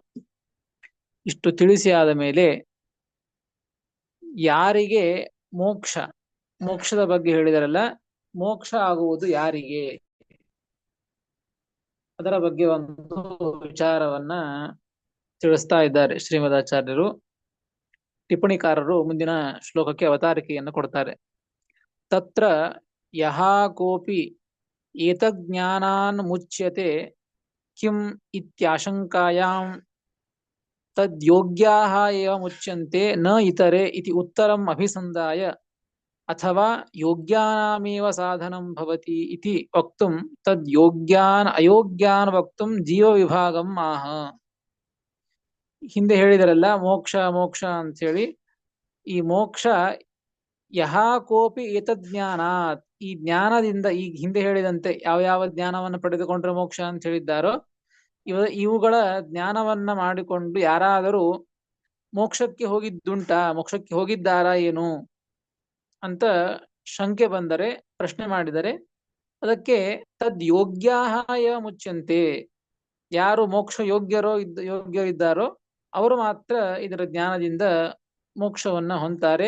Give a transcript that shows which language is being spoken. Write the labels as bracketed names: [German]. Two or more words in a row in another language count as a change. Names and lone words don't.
[Kannada] ಇಷ್ಟು ತಿಳಿಸಿ ಆದ ಮೇಲೆ ಯಾರಿಗೆ ಮೋಕ್ಷ, ಮೋಕ್ಷದ ಬಗ್ಗೆ ಹೇಳಿದರಲ್ಲ, ಮೋಕ್ಷ ಆಗುವುದು ಯಾರಿಗೆ, ಅದರ ಬಗ್ಗೆ ಒಂದು ವಿಚಾರವನ್ನ ತಿಳಿಸ್ತಾ ಇದ್ದಾರೆ ಶ್ರೀಮದಾಚಾರ್ಯರು. ಟಿಪ್ಪಣಿಕಾರರು ಮುಂದಿನ ಶ್ಲೋಕಕ್ಕೆ ಅವತಾರಿಕೆಯನ್ನು ಕೊಡ್ತಾರೆ. [Sanskrit] ತತ್ರ ಯಹ ಕೋಪಿ ಏತಜ್ಞಾನಾನ್ ಮುಚ್ಯತೆ ಕಿಂ ಇತ್ಯಾಶಂಕಾಯಾಂ ತದ್ಯೋಗ್ಯಾಃ ಏವ ಮುಚ್ಯಂತೆ ನ ಇತರೆ ಇತಿ ಉತ್ತರಂ ಅಭಿಸಂಧಾಯ ಅಥವಾ ಯೋಗ್ಯಾನಾಮೇವ ಸಾಧನಂ ಭವತಿ ಇತಿ ವಕ್ತುಂ ತದ್ಯೋಗ್ಯಾನ್ ಅಯೋಗ್ಯಾನ್ ವಕ್ತುಂ ಜೀವ ವಿಭಾಗಂ ಆಹ. [Kannada] ಹಿಂದೆ ಹೇಳಿದರಲ್ಲ ಮೋಕ್ಷ ಮೋಕ್ಷ ಅಂತ ಹೇಳಿ, ಈ ಮೋಕ್ಷ [Sanskrit] ಯಹ ಕೋಪಿ ಏತಜ್ಞಾನಾತ್, [Kannada] ಈ ಜ್ಞಾನದಿಂದ ಈ ಹಿಂದೆ ಹೇಳಿದಂತೆ ಯಾವ ಯಾವ ಜ್ಞಾನವನ್ನು ಪಡೆದುಕೊಂಡ್ರೆ ಮೋಕ್ಷ ಅಂತ ಹೇಳಿದ್ದಾರೋ ಇವುಗಳ ಜ್ಞಾನವನ್ನ ಮಾಡಿಕೊಂಡು ಯಾರಾದರೂ ಮೋಕ್ಷಕ್ಕೆ ಹೋಗಿದ್ದುಂಟಾ, ಮೋಕ್ಷಕ್ಕೆ ಹೋಗಿದ್ದಾರಾ ಏನು ಅಂತ ಶಂಕೆ ಬಂದರೆ, ಪ್ರಶ್ನೆ ಮಾಡಿದರೆ ಅದಕ್ಕೆ [Sanskrit] ತದ್ ಯೋಗ್ಯಾಯ ಮುಚ್ಚಂತೆ, [Kannada] ಯಾರು ಮೋಕ್ಷ ಯೋಗ್ಯರಿದ್ದಾರೋ ಅವರು ಮಾತ್ರ ಇದರ ಜ್ಞಾನದಿಂದ ಮೋಕ್ಷವನ್ನ ಹೊಂತಾರೆ.